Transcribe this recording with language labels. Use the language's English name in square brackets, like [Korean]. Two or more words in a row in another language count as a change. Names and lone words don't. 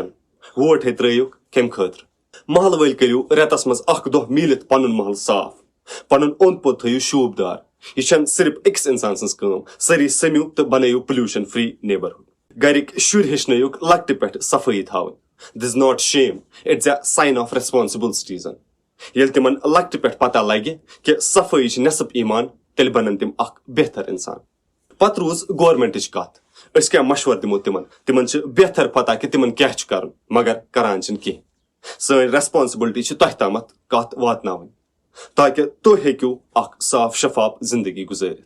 [Kashmiri] ووٹ ہے ترٲیِکھ کمہِ خٲطرٕ. محلہٕ وٲلۍ کٔرِو رٮ۪تس منٛز 1 دۄہ میٖلِتھ پنُن محلہٕ صاف. پنُن اوٚنٛد پوٚت تھٲیِو شوٗبدار. یہِ چھنہٕ صرف أکِس انسان سٕنٛز کٲم سٲری سٔمِو تہٕ بنٲیِو [English] pollution free neighbourhood. [Kashmiri] گرِکۍ شُرۍ ہیٚچھنٲیُکھ لۄکٹہِ پٮ۪ٹھ صفٲیی تھاوٕنۍ. [English] this not shame it's a sign of responsible citizen. [Kashmiri] ییٚلہِ تِمن لۄکٹہِ پٮ۪ٹھ پتہ لگہِ کہِ صفٲیی چھِ نٮ۪صف ایمان تیٚلہِ بنن تِم اکھ بہتر انسان. پتہٕ روٗز گورمنٹٕچ کتھ. أسۍ کیٛاہ مشور دِمو تِمن چھِ بہتر پتہ کہِ تِمن کیٛاہ چھُ کرُن مگر کران چھِنہٕ کینٛہہ. سٲنۍ ریسپانسبلٹی چھِ تۄہہِ تامتھ کتھ واتناوٕنۍ تاکہِ تُہۍ ہیٚکِو اکھ صاف شفاف زندگی گُزٲرِتھ.